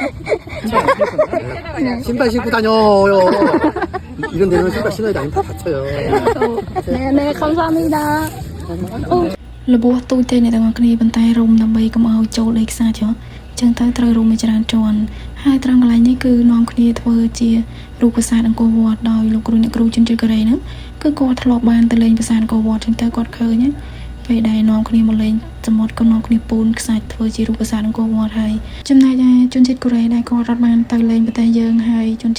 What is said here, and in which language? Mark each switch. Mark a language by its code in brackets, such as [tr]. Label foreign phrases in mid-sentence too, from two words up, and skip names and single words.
[ko] 신발 신고 다녀요. 이런 데는 신발 신어야 안 다쳐요. 네, 감사합니다. [km] របួសទូចទេអ្នកទាំងអស់គ្នាប៉ុន្តែរុំដើម្បីកុំឲ្យចូលលេខខ្សាច់ចឹងទៅត្រូវរុំមួយច្រើនជាន់ហើយត្រង់កន្លែងនេះគឺនាំគ្នាធ្វើជារូបប្រាសាទអង្គរវត្តដោយលោកគ្រូអ្នកគ្រូជនជាតិកូរ៉េហ្នឹងគឺគាត់ធ្លាប់បានទៅលេងប្រាសាទអង្គរវត្តចឹងទៅគាត់ឃើញពេលដែលនាំគ្នាមកលេងសមុទ្រក៏នាំគ្នាពូនខ្សាច់ធ្វើជារូបប្រាសាទអង្គរវត្តហើយចំណែកឯជនជាតិកូរ៉េដែលគាត់រត់បានទៅលេងប្រទេសយើងហើយជន